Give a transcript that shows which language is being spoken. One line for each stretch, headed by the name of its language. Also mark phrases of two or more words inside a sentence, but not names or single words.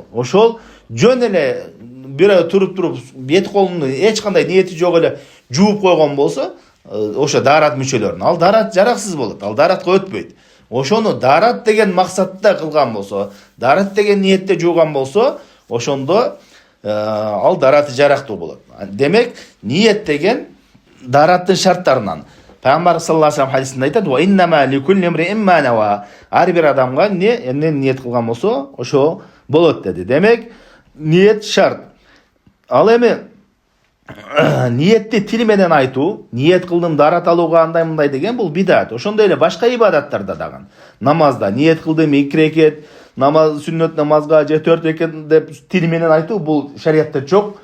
Kyrgyz: Ошол жөн эле бирөө туруп бет колуну эч кандай ниети жок эле жууп койгон болсо, ошо дарат мүчөлөрүн, ал дарат жараксыз болот, ал даратка өтпөйт. Ошону дарат деген максатта кылган болсо, дарат деген ниетте жууган болсо, ошондо ал дараты жарактуу болот. Демек, ниет деген дараттын шарттарынан. Пайгамбар
Arabic: صلى الله عليه وسلم
Kyrgyz: хадисинде айтат:
Arabic: "وإنما لكل امرئ ما نوى".
Kyrgyz: Ар бир адамга эмне ниет кылган болсо, ошо болот деди. Демек, ниет шарт. Ал эми ниетти тил менен айтуу, ниет кылдым дарат алууга андай мындай деген бул бидат. Ошондой эле башка ибадаттарда дагы. Намазда ниет кылдым 2 рекет, намаз сүннөт намазга же 4 рекет деп тил менен айтуу бул шариатта жок.